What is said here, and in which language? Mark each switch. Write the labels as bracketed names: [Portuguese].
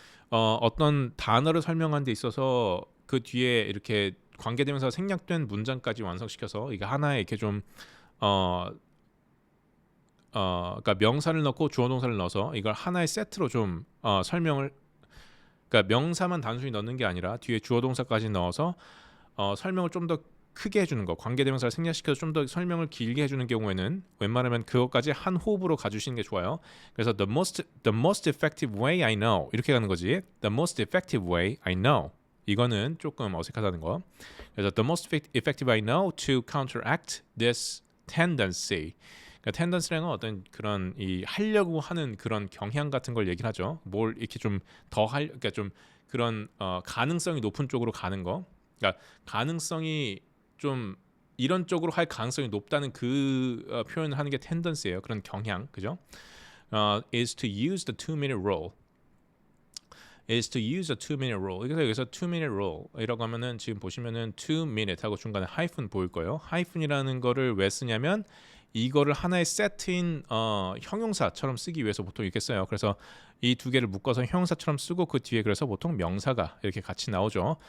[Korean] 어떤 단어를 설명하는 데 있어서 그 뒤에 이렇게 관계대명사가 생략된 문장까지 완성시켜서 이게 하나의 이렇게 좀 그러니까 명사를 넣고 주어 동사를 넣어서 이걸 하나의 세트로 좀 설명을 그러니까 명사만 단순히 넣는 게 아니라 뒤에 주어 동사까지 넣어서 설명을 좀 더 크게 해주는 거 관계대명사를 생략시켜서 좀 더 설명을 길게 해주는 경우에는 웬만하면 그것까지 한 호흡으로 가주시는 게 좋아요. [English] 그래서 the most effective way I know [Korean] 이렇게 가는 거지. [English] The most effective way I know [Korean] 이거는 조금 어색하다는 거. 그래서 [English] the most effective I know to counteract this tendency. [Korean] 그러니까 tendency라는 건 어떤 그런 이 하려고 하는 그런 경향 같은 걸 얘기를 하죠. 뭘 이렇게 좀 더 그러니까 좀 그런 가능성이 높은 쪽으로 가는 거. 그러니까 가능성이 좀 이런 쪽으로 할 가능성이 높다는 그 표현을 하는 게 tendency예요. 그런 경향, 그죠? [English] Is to use the 2-minute rule. Is to use a 2-minute rule. [Korean] 그래서 여기서 2-minute rule이라고 하면은 지금 보시면은 2-minute 하고 중간에 하이픈 보일 거예요. 하이픈이라는 거를 왜 쓰냐면 이거를 하나의 세트인 형용사처럼 쓰기 위해서 보통 이렇게 써요. 그래서 이 두 개를 묶어서 형용사처럼 쓰고 그 뒤에 그래서 보통 명사가 이렇게 같이 나오죠.